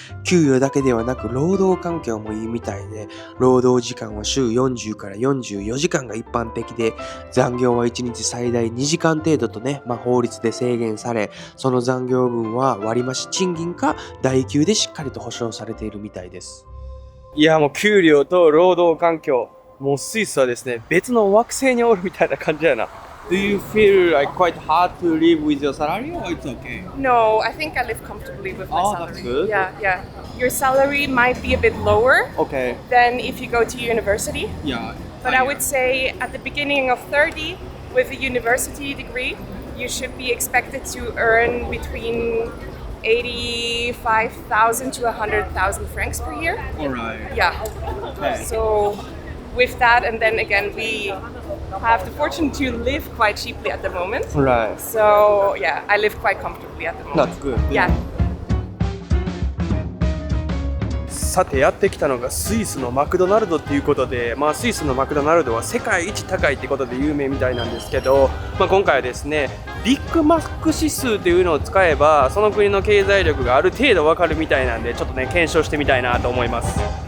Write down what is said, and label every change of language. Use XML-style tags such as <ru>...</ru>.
<ja>給与だけではなく労働環境もいいみたいで、労働時間は週40から44時間が一般的で、残業は1日最大2時間程度とね、法律で制限され、その残業分は割増賃金か代給でしっかりと保証されているみたいです。いやもう給料と労働環境、もうスイスはですね、別の惑星におるみたいな感じやな。</ja> <en>Do you feel like quite hard to live with your salary or it's okay? No, I think I live comfortably with my salary. That's good. Yeah. Your salary might be a bit lower Okay. than if you go to university. Yeah. But I would say at the beginning of 30, with a university degree, you should be expected to earn between 85,000 to 100,000 francs per year. Alright. Yeah. Okay. So with that, and then again, we have the fortune to live quite cheaply at the moment. Right. So yeah, I live quite comfortably at the moment. That's good. Yeah.</en> <ja>さてやってきたのがスイスのマクドナルドっていうことで、スイスのマクドナルドは世界一高いってことで有名みたいなんですけど、今回はですね、ビッグマック指数というのを使えばその国の経済力がある程度わかるみたいなんで、ちょっとね検証してみたいなと思います。</ja>